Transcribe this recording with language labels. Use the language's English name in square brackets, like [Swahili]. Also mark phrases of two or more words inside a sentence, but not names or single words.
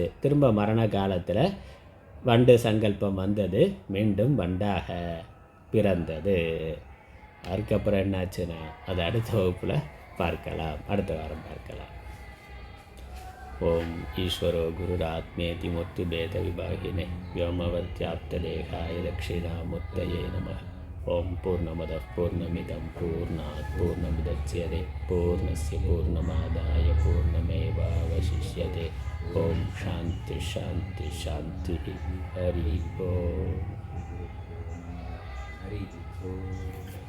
[Tamil] திரும்ப மரண காலத்தில் வண்டு சங்கல்பம் வந்தது, மீண்டும் வண்டாக பிறந்தது. அதுக்கப்புறம் என்னாச்சுன்னா அது அடுத்த வகுப்பில் பார்க்கலாம், அடுத்த வாரம் பார்க்கலாம். [Sanskrit] ॐ ईश्वरो गुरुरात्मेति मूर्ति भेद विभागिने व्योमवत्याप्तदेहाय दक्षिणामूर्तये नमः. ॐ पूर्णमदः पूर्णमिदं पूर्णात् पूर्णमुदच्यते पूर्णस्य पूर्णमादाय पूर्णमेवावशिष्यते. ॐ शान्ति शान्ति शान्ति। हरि ॐ.